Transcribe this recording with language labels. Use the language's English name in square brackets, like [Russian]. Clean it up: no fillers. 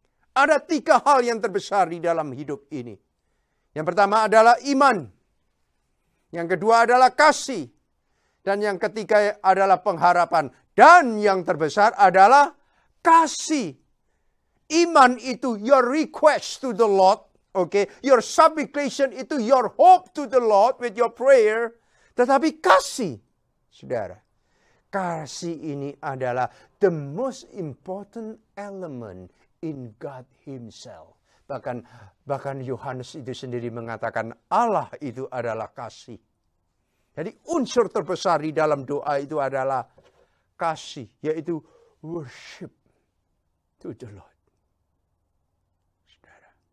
[Indonesian] Ada 3 hal yang terbesar di dalam hidup ini. Yang pertama adalah iman. Yang kedua adalah kasih. Dan yang ketiga adalah pengharapan. Dan yang terbesar adalah kasih. Iman itu [English] your request to the Lord. Okay? Your supplication [Indonesian] itu [English] your hope to the Lord with your prayer. [Indonesian] Tetapi kasih, saudara. Kasih ini adalah [English] the most important element in God Himself. [Indonesian] Bahkan Yohanes itu sendiri mengatakan Allah itu adalah kasih. Jadi unsur terbesar di dalam doa itu adalah kasih, yaitu [English] worship to the Lord. [Indonesian] Saudara.